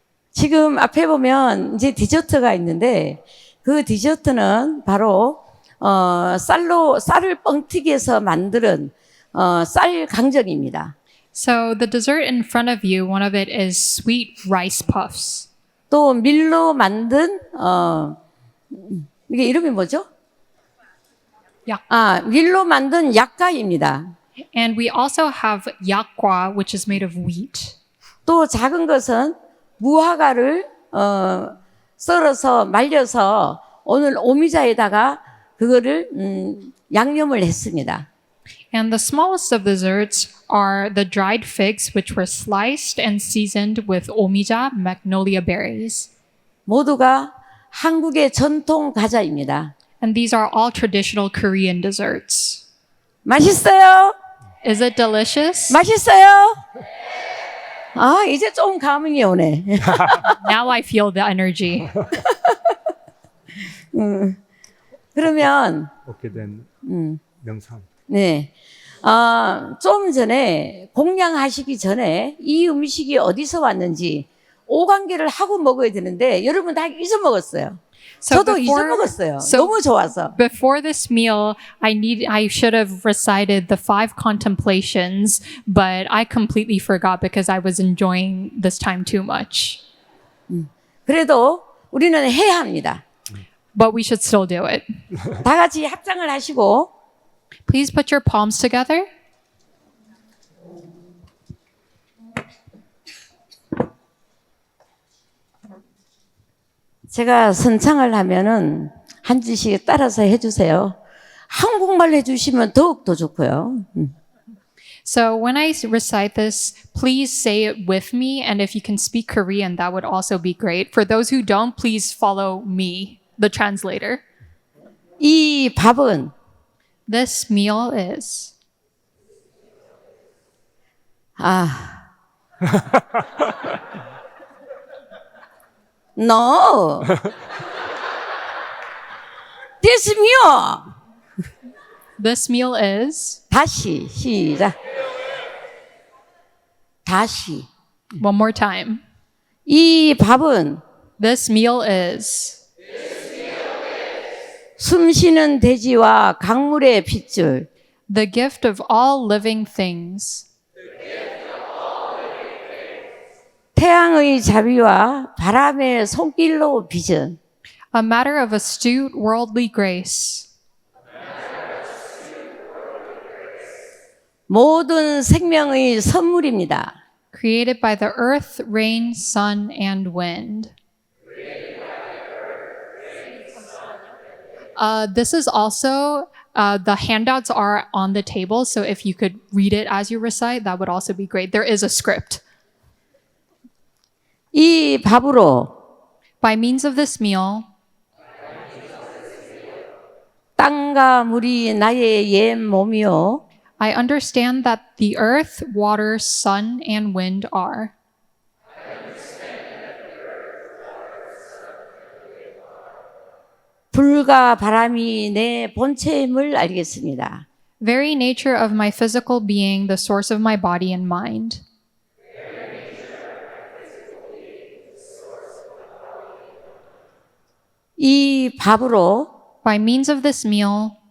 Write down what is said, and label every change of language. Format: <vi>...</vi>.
<ko>지금 앞에 보면 이제 디저트가 있는데 그 디저트는 바로 쌀을 뻥튀기해서 만드는 쌀 강정입니다.</ko> <en>So the dessert in front of you, one of it is sweet rice puffs.</en> <ko>또 밀로 만든 이게 이름이 뭐죠? 밀로 만든 약과입니다.</ko> <en>And we also have yakwa, which is made of wheat.</en> <ko>또 작은 것은 무화과를 썰어서 말려서 오늘 오미자에다가 그거를 양념을 했습니다.</ko> <en>And the smallest of desserts are the dried figs, which were sliced and seasoned with omija, magnolia berries.</en> <ko>모두가 한국의 전통 과자입니다.</ko> <en>And these are all traditional Korean desserts.</en> <ko>맛있어요?</ko> <en>Is it delicious?</en> <ko>맛있어요? 아, 이제 좀 감흥이 오네.</ko> <en>Now I feel the energy.</en> <ko>그러면 얻게 된 명상. 네. 좀 전에 공양하시기 전에 이 음식이 어디서 왔는지 오관계를 하고 먹어야 되는데 여러분 다 잊어먹었어요. 저도 잊어먹었어요. 너무 좋아서.</ko> <en>Before this meal, I should have recited the 5 contemplations, but I completely forgot because I was enjoying this time too much.</en> <ko>그래도 우리는 해야 합니다.</ko> <en>But we should still do it.</en> <ko>다 같이 합장을 하시고</ko> <en>Please put your palms together.</en> <ko>제가 선창을 하면은 한 줄씩 따라서 해주세요. 한국말 해주시면 더욱더 좋고요.</ko> <en>So when I recite this, please say it with me. And if you can speak Korean, that would also be great. For those who don't, please follow me, the translator.</en> <ko>이 밥은</ko> <en>This meal is. No. This meal. This meal is.</en> <ko>다시 시작. 다시.</ko> <en>One more time.</en> <ko>이 밥은</ko> <en>This meal is.</en> <ko>숨쉬는 돼지와 강물의 핏줄.</ko> <en>The gift of all living things.</en> <ko>태양의 자비와 바람의 손길로 빚은.</ko> <en>A matter of astute worldly grace.</en> <ko>모든 생명의 선물입니다.</ko> <en>Created by the earth, rain, sun, and wind. This is also, the handouts are on the table. So if you could read it as you recite, that would also be great. There is a script.</en> <ko>이 밥으로</ko> <en>By means of this meal,</en> <ko>땅과 물이 나의 옛 몸이요.</ko> <en>I understand that the earth, water, sun, and wind are.</en> <ko>불과 바람이 내 본체임을 알겠습니다.</ko> <en>Very nature of my physical being, the source of my body and mind.</en> <ko>이 밥으로</ko> <en>By means of this meal,</en>